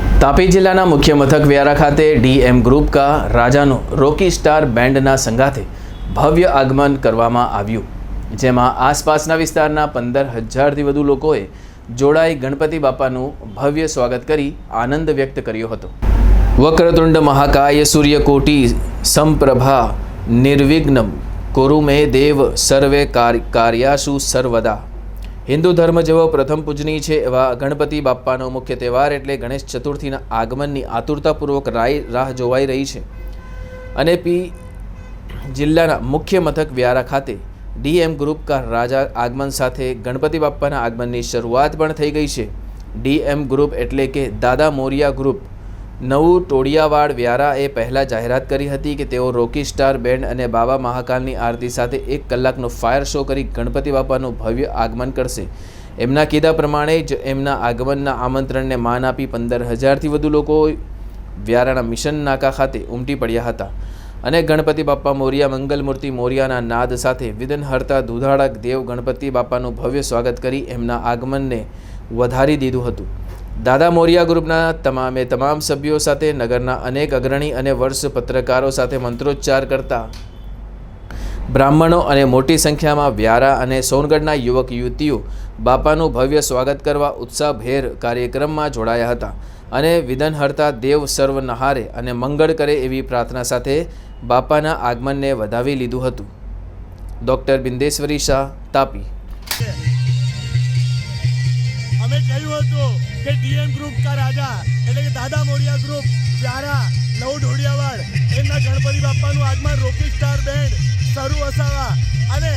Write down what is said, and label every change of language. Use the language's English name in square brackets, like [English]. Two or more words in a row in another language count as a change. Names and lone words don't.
[Gujarati] तापी जिल्लाના મુખ્ય મથક વ્યારા ખાતે ડીએમ ગ્રુપ કા રાજાનો રોકી સ્ટાર બેન્ડના સંગાથે ભવ્ય આગમન કરવામાં આવ્યું, જેમાં આસપાસના વિસ્તારના 15,000થી વધુ લોકોએ જોડાઈ ગણપતિ બાપાનું ભવ્ય સ્વાગત કરી આનંદ વ્યક્ત કર્યો હતો। [Sanskrit] વક્રતુંડ મહાકાય સૂર્યકોટિ સંપ્રભા નિર્વિઘ્નમ કુરુ મે દેવ સર્વે કાર્યાસુ સર્વદા। [Gujarati] હિંદુ ધર્મ જેવો પ્રથમ પૂજનીય છે એવા ગણપતિ બાપ્પાનો મુખ્ય તહેવાર એટલે ગણેશ ચતુર્થીના આગમનની આતુરતાપૂર્વક રાહ જોવાઈ રહી છે। અને પી જિલ્લાના મુખ્ય મથક વ્યારા ખાતે ડીએમ ગ્રુપ કા રાજા આગમન સાથે ગણપતિ બાપ્પાના આગમનની શરૂઆત પણ થઈ ગઈ છે। ડીએમ ગ્રુપ એટલે કે દાદા મોરિયા ગ્રુપ નવુ ટોડિયાવાડ વ્યારાએ પહેલા જાહેરાત કરી હતી કે તેઓ રોકી સ્ટાર બેન્ડ અને બાબા મહાકાલની આરતી સાથે 1 કલાકનો ફાયર શો કરી ગણપતિ બાપાનું ભવ્ય આગમન કરશે। એમના કીધા પ્રમાણે જ એમના આગમનના આમંત્રણને માન આપી 15,000થી વધુ લોકો વ્યારાના મિશન નાકા ખાતે ઉમટી પડ્યા હતા અને ગણપતિ બાપ્પા મોરિયા મંગલમૂર્તિ મોરિયાના નાદ સાથે વિઘ્નહર્તા દુધાડક દેવ ગણપતિ બાપાનું ભવ્ય સ્વાગત કરી એમના આગમનને વધારી દીધું હતું। દાદા મોરિયા ગ્રુપના તમામ સભ્યો સાથે નગરના અનેક અગ્રણી અને વર્ષ પત્રકારો સાથે મંત્રોચ્ચાર કરતા બ્રાહ્મણો અને મોટી સંખ્યા માં વ્યારા અને સોનગઢના યુવક યુવતીઓ બાપાનું ભવ્ય સ્વાગત કરવા ઉત્સાહભેર કાર્યક્રમ માં જોડાયા હતા અને વિઘ્નહર્તા દેવ સર્વનહારે અને મંગલ કરે એવી પ્રાર્થના સાથે બાપાના આગમન ને વધાવી લીધું હતું। डॉक्टर बिंदेश्वरी शाह, तापी। અમે કહ્યું હતું કે ડીએમ ગ્રુપ કા રાજા એટલે કે દાદા મોરિયા ગ્રુપ વ્યારા નવ ઢોડિયાવાડ એમના ગણપતિ બાપાનું આગમન રોકી સ્ટાર બેન્ડ શરૂ વસાવા અને